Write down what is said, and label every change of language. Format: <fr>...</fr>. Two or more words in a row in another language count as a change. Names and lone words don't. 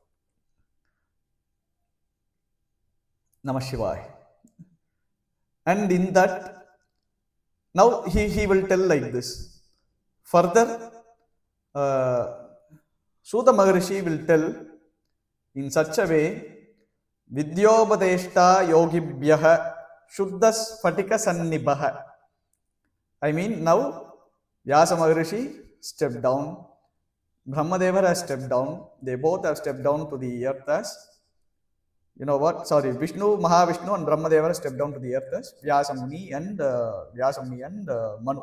<sa>Namah Shivaya.</sa> <en>And in that, now he will tell like this. Further, Sutha Maharishi will tell in such a way,</en> <sa>Vidyobadeshta yogibhyaha shuddhas phatika sannibhaha.</sa> <en>I mean, now Vyasa Maharishi stepped down, Brahmadevar has stepped down, they both have stepped down to the earth as, Vishnu, Mahavishnu and Brahmadevar stepped down to the earth as Vyasa Muni and Manu.</en>